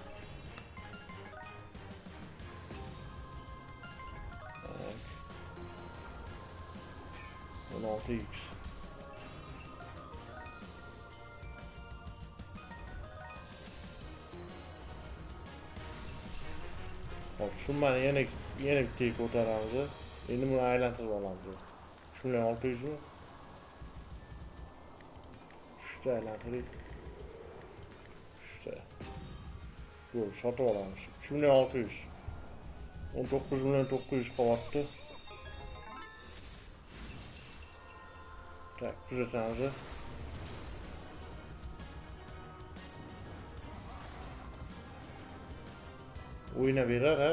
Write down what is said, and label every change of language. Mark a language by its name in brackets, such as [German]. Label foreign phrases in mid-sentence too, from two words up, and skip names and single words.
[Uzbek] 16x. Hop, summani yana bitta ko'taramiz. Endi buni aylantirib olamiz. 3.600 mi? Şurada aylantirib. Şurada. Yo'q, sotib olamiz. 3600. 19.900 qolyapti. Tak, kuzatamiz. O'yna berar ha.